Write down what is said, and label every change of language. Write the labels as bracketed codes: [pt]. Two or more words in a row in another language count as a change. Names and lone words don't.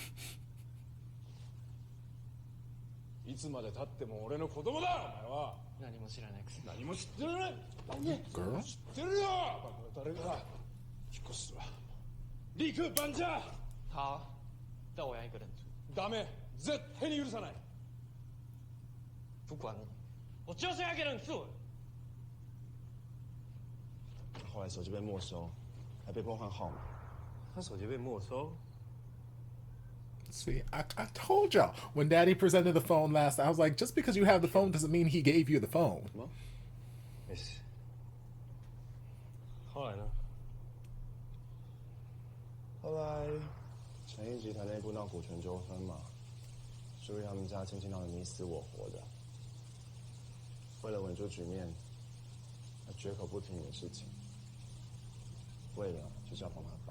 [ja] いつまで経っても俺の子供だお前は。何も知らないくせに。何も知ってるね。 [en] Girl? [ja] 知ってるよ。誰が引っ越すわ。陸班長。 [zh] 好，但我要一个人住。 [ja] ダメ。絶対に許さない。 [zh] 不管你，我就是要一个人住。后来手机被没收，还被迫换号码。他手机被没收。 [en] See, I told y'all when Daddy presented the phone last, I was like, just because you have the phone doesn't mean he gave you the phone. [zh] 没事。后来呢？后来，成衣集团内部闹股权纠纷嘛，所以他们家亲戚闹得你死我活的。为了稳住局面，他绝口不提你的事情，为了就是要帮他爸。